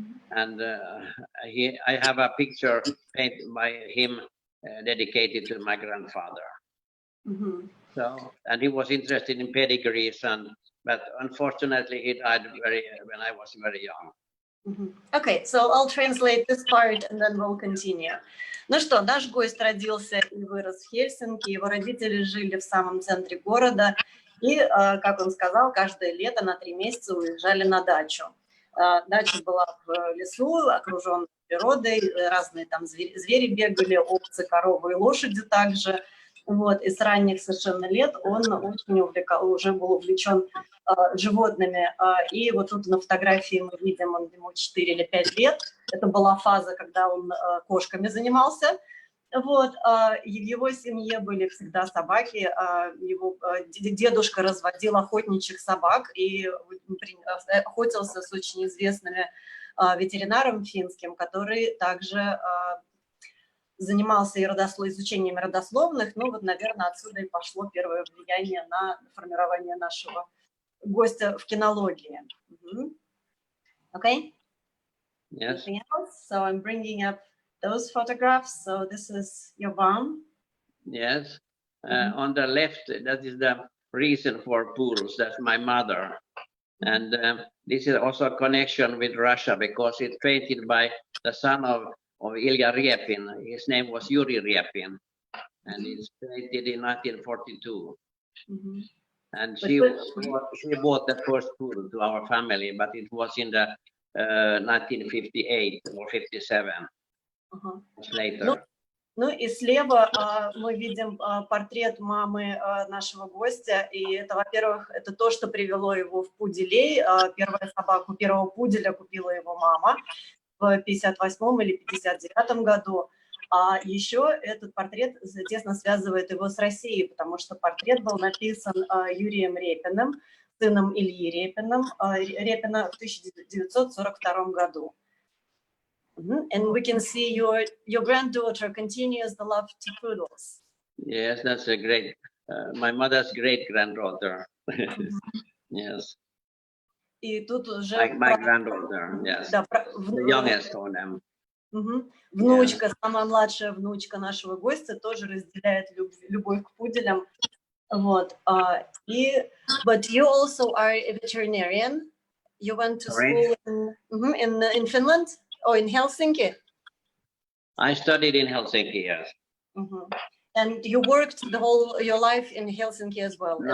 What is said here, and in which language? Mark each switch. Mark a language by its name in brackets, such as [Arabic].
[English] And I have a picture painted by him dedicated to my grandfather. So, and he was interested in pedigrees, but unfortunately he died when I was very young. Okay, so I'll translate this part and then we'll continue. [Russian] Ну что, наш гость родился и вырос в Хельсинки, его родители жили в самом центре города, и, как он сказал, каждое лето на 3 месяца уезжали на дачу. Дача была в лесу, окруженной природой, разные там звери бегали, овцы, коровы и лошади также. Вот, и с ранних совершенно лет он очень уже был увлечен животными. И вот тут на фотографии мы видим, ему 4 или 5 лет. Это была фаза, когда он кошками занимался. Вот, и в его семье были всегда собаки. Его дедушка разводил охотничьих собак и охотился с очень известными ветеринаром финским, который также занимался изучением родословных. Ну вот, наверное, отсюда и пошло первое влияние на формирование нашего гостя в кинологии. [English] Okay? Yes. Anything else? So I'm bringing up those photographs. So this is your mom. Yes. On the left, that is the reason for pools. That's my mother. And this is also a connection with Russia because it's painted by the son of Ilya Repin. His name was Yuri Repin, and it's painted in 1942. And she bought the first pool to our family, but it was in the 1958 or 57. Later. [Russian] Ну и слева мы видим портрет мамы нашего гостя, и это, во-первых, это то, что привело его в Пуделей. Первого пуделя купила его мама в 58 или 59 году. А еще этот портрет тесно связывает его с Россией, потому что портрет был написан Юрием Репиным, сыном Ильи Репина в 1942 году. [English] And we can see your granddaughter continues the love to poodles. Yes, that's a great, my mother's great granddaughter. Yes. [Russian] И тут уже [English] my granddaughter, yes, [Russian] да, [English] the youngest of them. [Russian] Внучка, самая младшая внучка нашего гостя тоже разделяет любовь к пуделям. Вот. [English] But you also are a veterinarian. You went to school in Finland or in Helsinki? I studied in Helsinki, yes. And you worked the whole your life in Helsinki as well as a